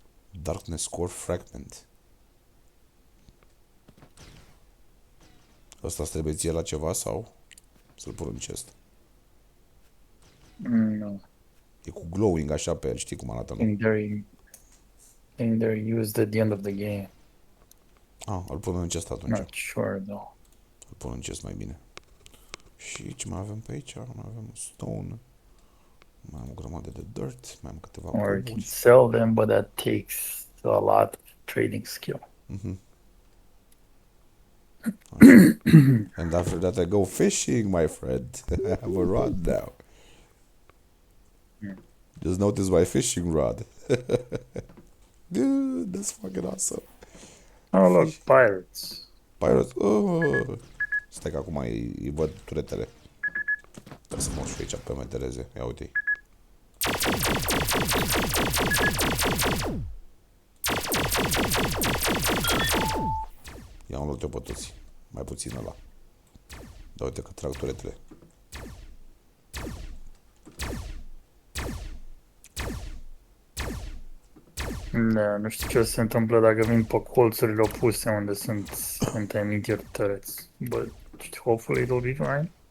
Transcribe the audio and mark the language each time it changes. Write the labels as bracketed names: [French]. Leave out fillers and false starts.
[English] Darkness core fragment. [Romanian] Ăsta trebuie ție la ceva sau să-l pun în chest? Nu. E cu glowing așa pe el, știi cum arată, nu? [English] think they're used at the end of the game. [Romanian] Îl pun în chest atunci. [English] Not sure though. [Romanian] Îl pun în chest mai bine. Și ce mai avem pe aici? Mai avem stone. Mai am o grămadă de dirt. Mai am câteva [English] Or you can [Romanian] coburi. [English] sell them, but that takes a lot of trading skill. And after that I go fishing, my friend. I have a rod now. Just notice my fishing rod. Dude, that's fucking awesome. Oh look, pirates. Pirates. Oh. [Romanian] Stai că acum îi văd turetele. Trebuie să mă și aici pe metereze. Ia uite-i. I-am luat eu pe toți. Mai puțin ăla. Dar uite că trag turetele. Da, nu știu ce se întâmplă dacă vin pe colțurile opuse unde sunt anti-meteor turrets. [English] But hopefully it'll be fine.